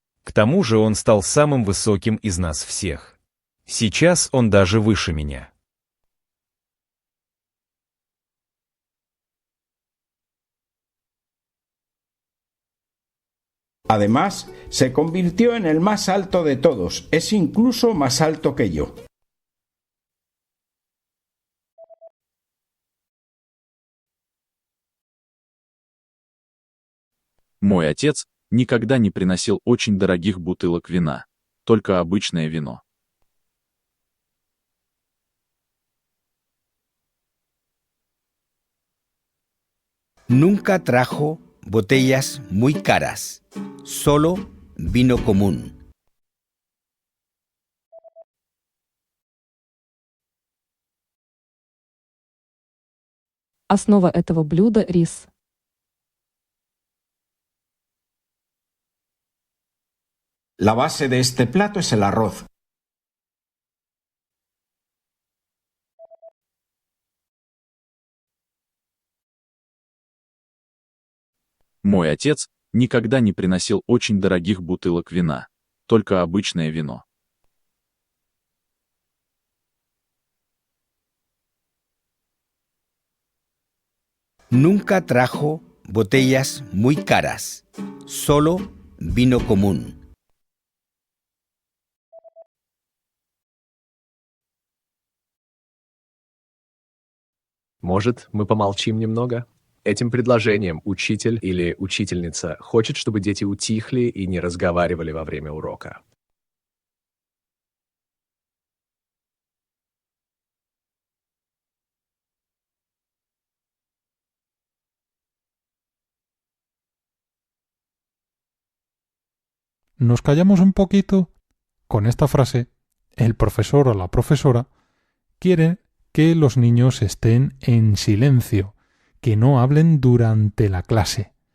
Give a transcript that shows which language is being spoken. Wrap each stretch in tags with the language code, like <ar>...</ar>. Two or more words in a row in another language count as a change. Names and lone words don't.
<ru>К тому же он стал самым высоким из нас всех. Сейчас он даже выше меня.</ru> <es>Además, se convirtió en el más alto de todos, es incluso más alto que yo.</es> <ru>Мой отец никогда не приносил очень дорогих бутылок вина, только обычное вино.</ru> <es>Nunca trajo botellas muy caras, solo vino común.</es> <ru>Основа этого блюда – рис.</ru> <es>La base de este plato es el arroz.</es> <ru>Мой отец никогда не приносил очень дорогих бутылок вина, только обычное вино.</ru> <es>Nunca trajo botellas muy caras, solo vino común.</es> <ru>Может, мы помолчим немного? Этим предложением учитель или учительница хочет, чтобы дети утихли и не разговаривали во время урока.</ru> <es>¿Nos callamos un poquito? Con esta frase, el profesor o la profesora quiere que los niños estén en silencio, que no hablen durante la clase.</es>